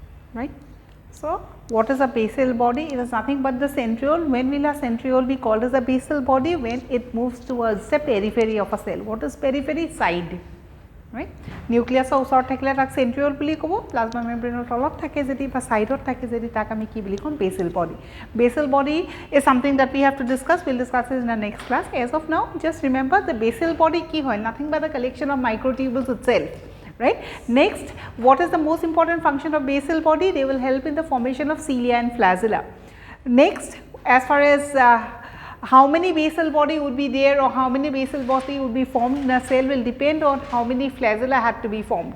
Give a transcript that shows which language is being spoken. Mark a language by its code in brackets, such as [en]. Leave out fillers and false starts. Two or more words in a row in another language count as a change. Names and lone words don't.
[en] right. So, what is a basal body? It is nothing but the centriole. When will a centriole be called as a basal body? When it moves towards the periphery of a cell. What is periphery? Side, right. [as] Nucleus osor thakile tak centriole buli kobo, [en] plasma membrane [as] তলত থাকে যদি বা side ত থাকে যদি তাক আমি কি বুলি কʼম [en] basal body. Basal body is something that we have to discuss. We will discuss it in the next class. As of now, just remember the basal body [as] কি হয়, [en] nothing but the collection of microtubules itself. Right. Next, what is the most important function of basal body? They will help in the formation of cilia and flagella. Next, as far as how many basal body would be there or how many basal body would be formed in a cell will depend on how many flagella had to be formed.